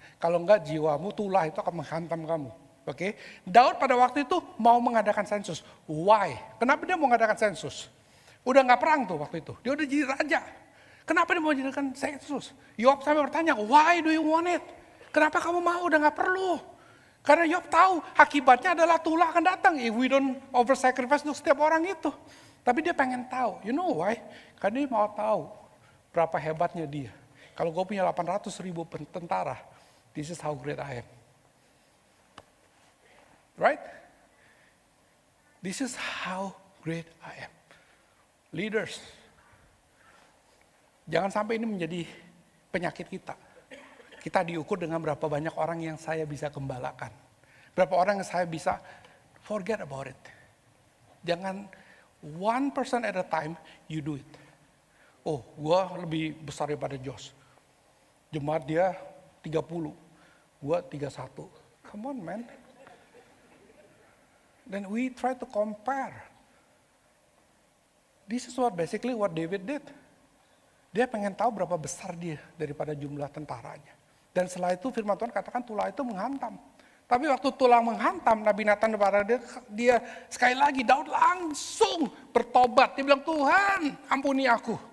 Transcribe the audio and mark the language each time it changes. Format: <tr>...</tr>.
<id>Kalau enggak jiwamu, tulah itu akan menghantam kamu. Oke, Daud pada waktu itu mau mengadakan sensus. Why? Kenapa dia mau mengadakan sensus? Udah nggak perang tuh waktu itu, dia udah jadi raja. Kenapa dia mau jadikan sensus? Yoab sampai bertanya,</id> <en>why do you want it?</en> <id>Kenapa kamu mau? Udah nggak perlu. Karena Yoab tahu akibatnya adalah tulah akan datang</id> <en>if we don't over sacrifice</en> <id>untuk setiap orang itu. Tapi dia pengen tahu,</id> <en>you know why?</en> <id>Karena dia mau tahu berapa hebatnya dia. Kalau gue punya 800.000 tentara,</id> <en>this is how great I am. Right? This is how great I am.</en> <id>Leaders, jangan sampai ini menjadi penyakit kita. Kita diukur dengan berapa banyak orang yang saya bisa gembalakan. Berapa orang yang saya bisa</id> <en>forget about it. Jangan 1% at a time, you do it.</en> <id>Oh, gue lebih besar daripada Josh. Jemaat dia 30, gue 31.</id> <en>Come on man. Then we try to compare. This is basically what David did.</en> <id>Dia pengen tahu berapa besar dia daripada jumlah tentaranya. Dan setelah itu firman Tuhan katakan tulah itu menghantam. Tapi waktu tulang menghantam, Nabi Nathan kepada dia sekali lagi, Daud langsung bertobat. Dia bilang, Tuhan ampuni aku.</id>